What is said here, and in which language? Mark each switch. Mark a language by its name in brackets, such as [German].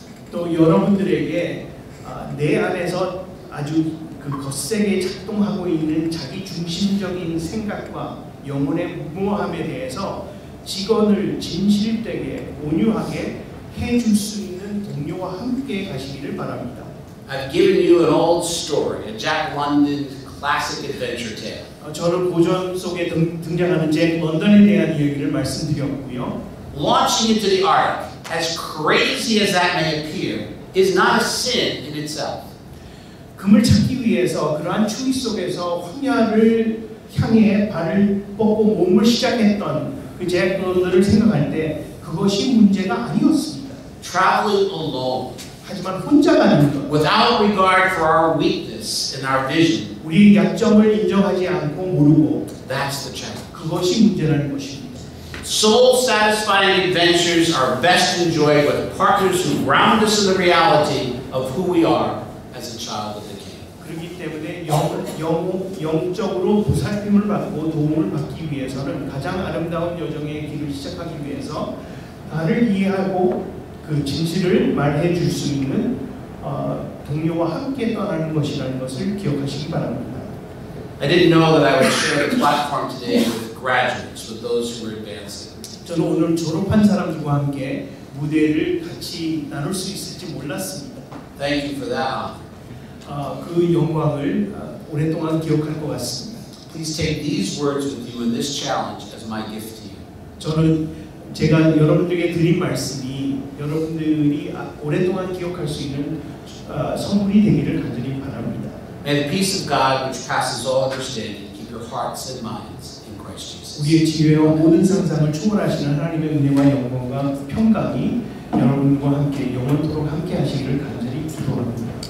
[Korean] 또 여러분들에게 내 안에서 아주 그 거세게 작동하고 있는 자기 중심적인 생각과 영혼의 무모함에 대해서 직언을 진실되게 온유하게 해줄 수 있는 동료와 함께 가시기를 바랍니다. [English] I've given you an old story, a Jack London classic adventure tale. [Korean] 저는 고전 속에 등장하는 잭 런던에 대한 이야기를 말씀드렸고요. [English] Launching into the ark, as crazy as that may appear, is not a sin in itself. [Korean] 금을 찾기 위해서 그러한 추위 속에서 황야를 향해 발을 뻗고 몸을 시작했던 그 잭 런던을 생각할 때 그것이 문제가 아니었습니다. [English] Traveling alone, [Korean] 하지만 혼자 가는 것, [English] without regard for our weakness and our vision, [Korean] 우리의 약점을 인정하지 않고 모르고 [English] that's the challenge. [Korean] 그것이 문제라는 것입니다. [English] Soul-satisfying adventures are best enjoyed with partners who ground us in the reality of who we are as a child of the King. [Korean] 그렇기 때문에 영적으로 보살핌을 받고 도움을 받기 위해서는 가장 아름다운 여정의 길을 시작하기 위해서 나를 이해하고 그 진실을 말해 줄 수 있는 동료와 함께 떠나는 것이라는 것을 기억하시기 바랍니다. [English] I didn't know that I would share the platform today with graduates, with those who were advancing. [Korean] 저는 오늘 졸업한 사람들과 함께 무대를 같이 나눌 수 있을지 몰랐습니다. [English] Thank you for that honor. [Korean] 그 영광을 오랫동안 기억할 것 같습니다. [English] Please take these words with you in this challenge as my gift to you. [Korean] 저는 제가 여러분들에게 드린 말씀이 여러분들이 오랫동안 기억할 수 있는 선물이 되기를 간절히 바랍니다. [English] May the peace of God, which passes all understanding, keep your hearts and minds in Christ Jesus. [Korean] 우리의 지혜와 모든 상상을 초월하시는 하나님의 은혜와 영광과 평강이 여러분과 함께 영원토록 함께 하시기를 간절히 기도합니다.